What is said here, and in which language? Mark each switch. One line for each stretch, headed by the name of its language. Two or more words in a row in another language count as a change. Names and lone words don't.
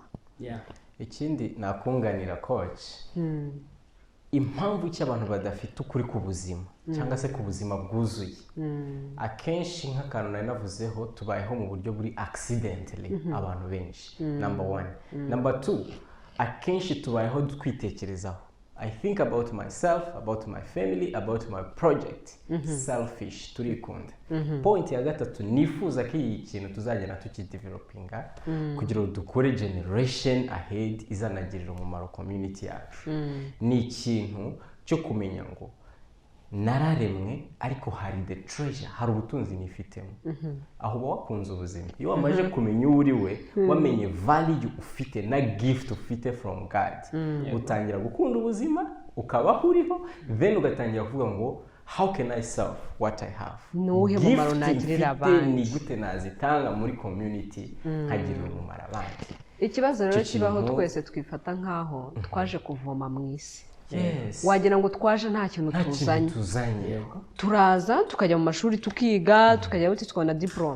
Kinyarwanda: Ikindi nakunganira coach impamvu cy'abantu badafite ukuri ku buzima cyangwa se ku buzima bwuzuye akenshi nk'akantu nari navuzeho tubayeho mu buryo buri accidentally abantu benshi. Number 1. Number 2, akenshi tubayeho twitekerezaho.
English: I think about myself, about my family, about my project.
Kinyarwanda: Selfish, turikunda. Point ya gatatu nifuza ko iyi kintu tuzagenda tukidevelopinga kugira ngo dukore
English: generation ahead
Kinyarwanda: izanagirira umumaro community yacu. Ni ikintu cyo kumenya ngo nararemwe ariko hari
English: the treasure,
Kinyarwanda: hari ubutunzi nifitemo. Aho uba wakunze ubuzima. Iyo wamaze kumenya uwo uri we, wamenye value ufite na gift ufite
English: from God,
Kinyarwanda: utangira gukunda ubuzima, ukabaho uriho, then ugatangira kuvuga ngo
English: how can I serve what I have?
Kinyarwanda: Nuhe mumaro nagirira abandi? Ni gute nazitanga muri community nkagirira umumaro abandi? Ikibazo rero kibaho twese twifata nkaho twaje kuvoma mu isi. Yes. Wagira ngo twaje nta kintu tuzanye. Turaza tukajya mu mashuri tukiga, tukajya buti tukabona diplome.